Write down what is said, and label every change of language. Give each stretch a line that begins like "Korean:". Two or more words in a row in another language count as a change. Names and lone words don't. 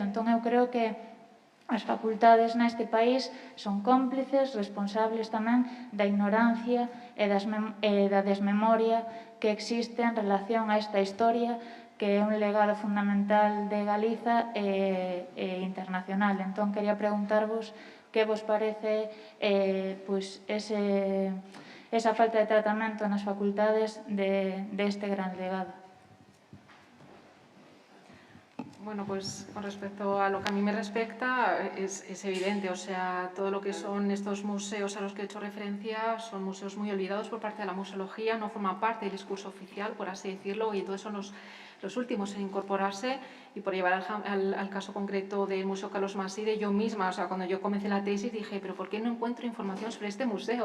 Galician: Entón, eu creo que as facultades neste país son cómplices, responsables tamén da ignorancia e da desmemoria que existe en relación a esta historia que é un legado fundamental de Galiza e internacional. Entón, quería preguntarvos que vos parece esa falta de tratamento nas facultades deste gran legado.
Spanish: Bueno, pues con respecto a lo que a mí me respecta, es evidente, o sea, todo lo que son estos museos a los que he hecho referencia son museos muy olvidados por parte de la museología, no forman parte del discurso oficial, por así decirlo, y entonces son los últimos en incorporarse. Y por llevar al caso concreto del Museo Carlos Maside, yo misma, o sea, cuando yo comencé la tesis dije, pero ¿por qué no encuentro información sobre este museo?